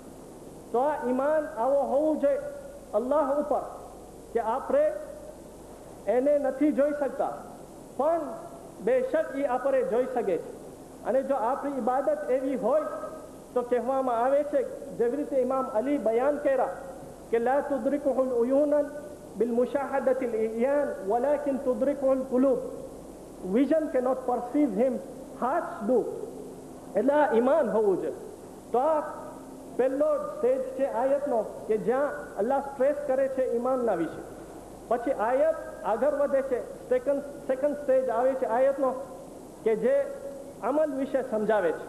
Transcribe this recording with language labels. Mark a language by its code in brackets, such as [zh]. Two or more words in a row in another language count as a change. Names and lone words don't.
[gu] તો આ ઈમાન આવો હોવું જોઈએ અલ્લાહ ઉપર કે આપણે એને નથી જોઈ શકતા, પણ બેશક એ આપણે જોઈ શકે છે. અને જો આપણી ઇબાદત એવી હોય તો કહેવામાં આવે છે, જેવી રીતે ઇમામ અલી બયાન કર્યા કે [ar] لا تدركه العيون بمشاهدة العيان ولكن تدركه القلوب. [en] Vision cannot perceive him, hearts do. [gu] એટલે આ ઈમાન હોવું જોઈએ. તો આ પહેલો સ્ટેજ છે આયતનો કે જ્યાં અલ્લાહ સ્ટ્રેસ કરે છે ઈમાનના વિશે. પછી આયત આગળ વધે છે, [en] second stage [gu] આવે છે આયતનો કે જે અમલ વિશે સમજાવે છે.